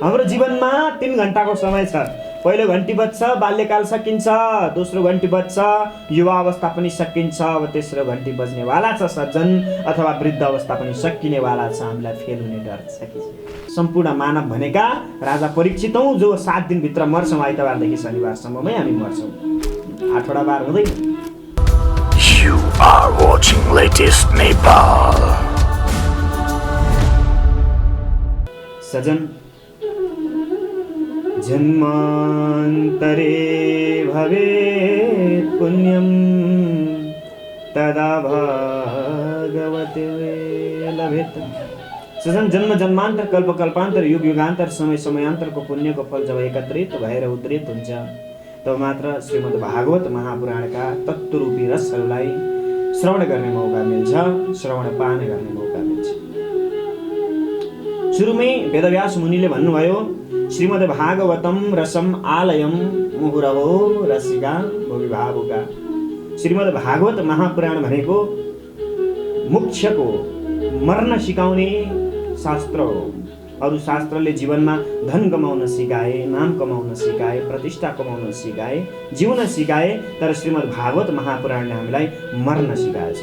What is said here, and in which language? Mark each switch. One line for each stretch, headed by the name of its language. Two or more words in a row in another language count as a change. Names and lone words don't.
Nepali: हाम्रो जीवनमा 3 घण्टाको समय छ। पहिलो घन्टी बज्छ बाल्यकाल सकिन्छ, दोस्रो घन्टी बज्छ युवा अवस्था पनि सकिन्छ, अब तेस्रो घन्टी बज्नेवाला छ सज्जन अथवा वृद्ध अवस्था पनि सकिनेवाला छ। हामीलाई फेल हुने डर छ कि? सम्पूर्ण मानव भनेका राजा परीक्षित हौँ, जो 7 दिनभित्र मर्छौँ। आइतबारदेखि शनिबारसम्ममै हामी मर्छौँ, 8वटा बार हुँदैन।
English: You are watching latest Nepal.
Sanskrit: सजन, जन्मान्तरे भवेत् पुण्यं तदा भगवते लभेत।
Nepali: सजन, जन्म जन्मान्तर कल्प कल्पान्तर युग युगान्तर समय समयान्तरको पुण्यको फल जब एकत्रित भएर उद्रित हुन्छ तब मात्र श्रीमद् भागवत महापुराणका तत्त्वरूपी रसहरूलाई श्रवण गर्ने मौका मिल्छ, श्रवण पान गर्ने मौका मिल्छ। सुरुमै वेदव्यास मुनिले भन्नुभयो,
Sanskrit: श्रीमद् भागवतम रसम आलयम मुहुरहो रसिका भोगिभावुका।
Nepali: श्रीमद् भागवत महापुराण भनेको मोक्षको मर्न सिकाउने शास्त्र हो। अरू शास्त्रले जीवनमा धन कमाउन सिकाए, नाम कमाउन सिकाए, प्रतिष्ठा कमाउन सिकाए, जिउन सिकाए, तर श्रीमद् भागवत महापुराणले हामीलाई मर्न सिकाएछ।